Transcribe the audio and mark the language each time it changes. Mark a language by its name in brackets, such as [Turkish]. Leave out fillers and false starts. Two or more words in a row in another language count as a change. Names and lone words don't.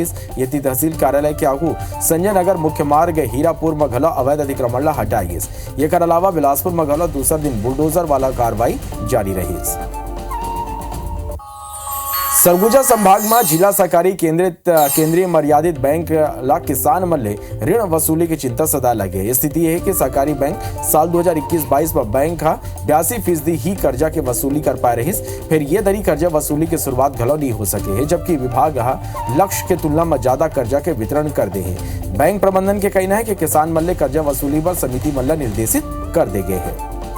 [Chhattisgarhi] यदि तहसील कार्यालय के आगू संजय नगर मुख्य मार्ग हीरापुर में घलो अवैध अतिक्रमण ला हटाएगी। ये कर अलावा बिलासपुर में घलो दूसरा दिन बुलडोजर वाला कार्रवाई जारी रही। सरगुजा संभाग में जिला सहकारी केंद्रीय मर्यादित बैंक ला किसान मन ले ऋण वसूली की चिंता सदा लगे। स्थिति है कि सहकारी बैंक साल 2021-22 में बैंक का 82% ही कर्जा के वसूली कर पाए रही। फिर ये दरी कर्जा वसूली की शुरुआत घलो नहीं हो सके है, जबकि विभाग लक्ष्य के तुलना में ज्यादा कर्जा के वितरण कर दे है। बैंक प्रबंधन के कहना है कि किसान मन ले कर्जा वसूली पर समिति मन ला निर्देशित कर दे गए है।